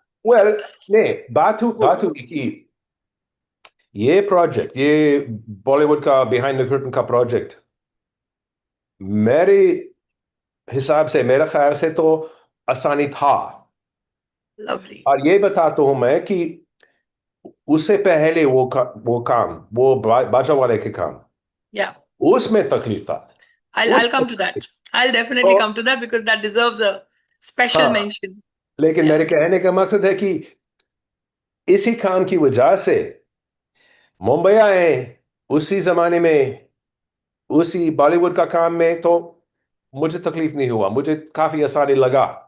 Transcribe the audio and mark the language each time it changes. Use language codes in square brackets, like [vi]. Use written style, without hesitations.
[en] well, [hi] नहीं, बात हुई कि ये प्रोजेक्ट, ये बॉलीवुड का बिहाइंड द कर्टन का प्रोजेक्ट मेरे हिसाब से, मेरे ख्याल से तो आसानी था। [en] Lovely. [hi] और ये बताता हूं मैं कि उससे पहले वो काम, वो बाजा वाले के काम, [en] Yeah. [hi] उसमें तकलीफ था। [en] I'll [hi] उसमें [en] come to [hi] तकलीफ। [en] that. I'll definitely [hi] तो [en] come to that because that deserves a special [hi] हाँ, [en] mention. [hi] लेकिन [en] Yeah. [hi] मेरे कहने का मकसद है कि इसी काम की वजह से मुंबई आए उसी जमाने में, उसी बॉलीवुड का काम में, तो मुझे तकलीफ नहीं हुआ, मुझे काफी आसानी लगा।